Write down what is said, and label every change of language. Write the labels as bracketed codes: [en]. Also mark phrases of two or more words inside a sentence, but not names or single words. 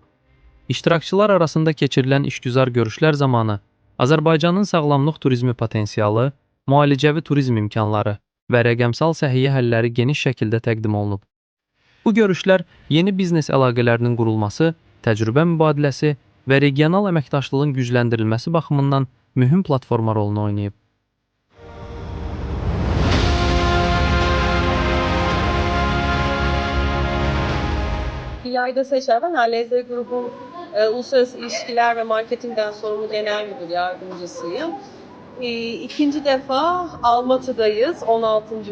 [az] İştirakçılar arasında keçirilən işgüzar görüşlər zamanı Azərbaycanın sağlamlıq turizmi potensialı, müalicəvi turizm imkanları və rəqəmsal səhiyyə həlləri geniş şəkildə təqdim olunub. Bu görüşlər yeni biznes əlaqələrinin qurulması, təcrübə mübadiləsi və regional əməkdaşlığın gücləndirilməsi baxımından mühüm platforma rolunu oynayıb. [tr] İlayda Seçer, ben Aleze Grubun Uluslararası İlişkiler ve Marketing'den sorumlu genel müdür yardımcısıyım. İkinci defa Almatı'dayız, 16.